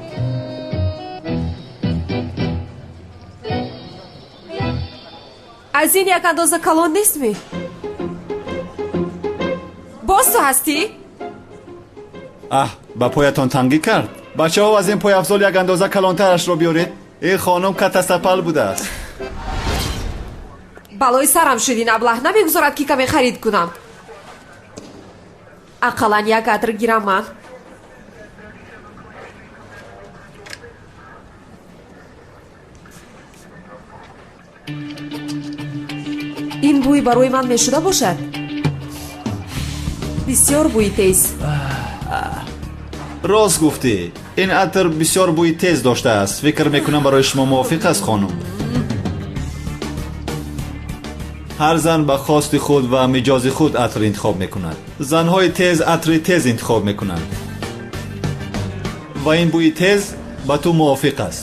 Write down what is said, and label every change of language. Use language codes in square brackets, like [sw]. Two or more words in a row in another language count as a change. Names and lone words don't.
[fa] از این یک اندازه کلان نیست می؟ باز تو هستی؟ با پایتان تنگی کرد. بچه ها از این پایافزار یک اندازه کلانترش رو بیارید. این خانم کتسپل بوده است. [tg] балои сарам шудин, аблаҳ намегузорад ки каме харид кунам. ақаллан як атр гирам ман. ин бӯй барои ман мешуда бошад? бисёр бӯи тез. [fa] راست گفتی. این عطر بسیار بوی تیز داشته است. فکر میکنم برای شما موافق است خانم. هر زن به خواست خود و مجاز خود عطر انتخاب میکنند. زنهای تیز عطر تیز انتخاب میکنند. و این بوی تیز با تو موافق است.